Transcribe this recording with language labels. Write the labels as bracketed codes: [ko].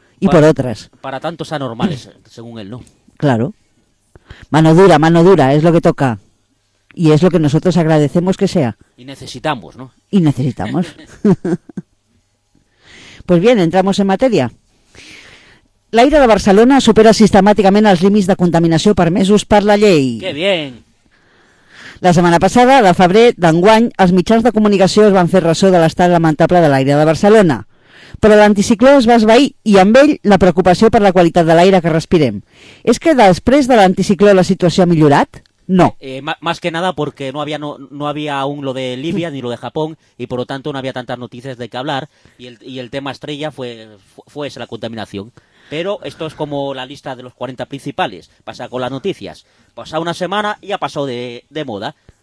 [es] Y para, por otras. Para tantos anormales, según él, ¿no? Claro. Mano dura, es lo que toca. Y es lo que nosotros agradecemos que sea. Y necesitamos, ¿no? Y necesitamos. Pues bien, entramos en materia. [ca] L'aire de Barcelona supera sistemàticament els límits de contaminació permesos per la llei. [es] Que bien. [ca] La setmana passada, de febrer d'enguany, els mitjans de comunicació es van fer ressò de l'estat lamentable de l'aire de Barcelona. però l'anticicló es va esvair i amb ell la preocupació per la qualitat de l'aire que respirem. És que després de l'anticicló la situació ha millorat? No. [es] Más que nada porque no había aún lo de Libia ni lo de Japón y por lo tanto no había tantas noticias de qué hablar y el tema estrella fue esa, la contaminación. Pero esto es como la lista de los 40 principales, pasa con las noticias. Pasa una semana y ha pasado de moda.